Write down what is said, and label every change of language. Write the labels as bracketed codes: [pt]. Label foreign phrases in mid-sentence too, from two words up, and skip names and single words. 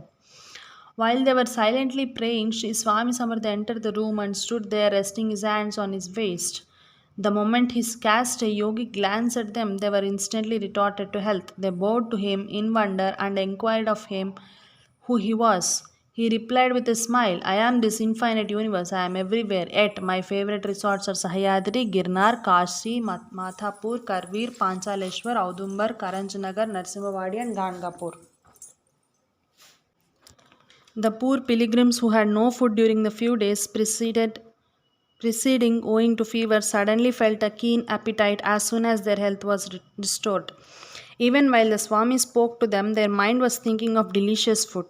[en] While they were silently praying, Sri Swami Samartha entered the room and stood there resting his hands on his waist. The moment he cast a yogi glance at them, they were instantly restored to health. They bowed to him in wonder and inquired of him who he was. He replied with a smile, I am this infinite universe, I am everywhere, yet my favorite resorts are Sahyadri, Girnar, Kashi, Mathapur, Karveer, Panchaleshwar, Audumbar, Karanjanagar, Narsimhavadi and Gangapur. The poor pilgrims who had no food during the few days preceding owing to fever suddenly felt a keen appetite as soon as their health was restored. Even while the Swami spoke to them, their mind was thinking of delicious food.